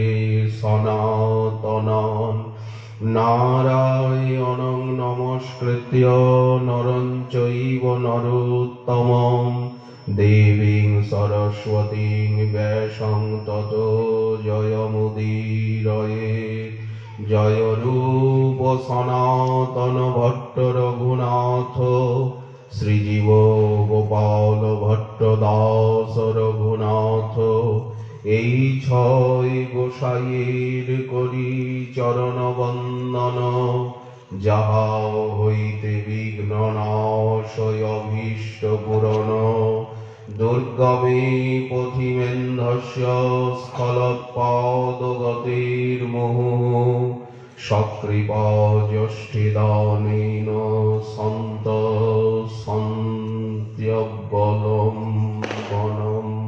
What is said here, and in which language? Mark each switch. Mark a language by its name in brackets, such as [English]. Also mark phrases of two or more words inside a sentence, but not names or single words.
[Sanskrit] सनातनान् नारायणं नमस्कृत्य नरं चैव नरोत्तमं देवीं सरस्वतीं व्यासं ततो जयमुदीरयेत् जय रूप सनातन भट्ट रघुनाथ श्रीजीव [Bangla] गोपाल भट्ट दास रघुनाथ এই ছয় গোসাইয়ের করি চরণ বন্দন যাহা হইতে বিঘ্ন নাশয় অভীষ্ট পূরণ [Sanskrit] दुर्गमे पथिमेन्धस्य स्खलत्पादगतिर्मुहुः सकृपा यष्टिदानेन सन्त सन्त्यवलम्बनम।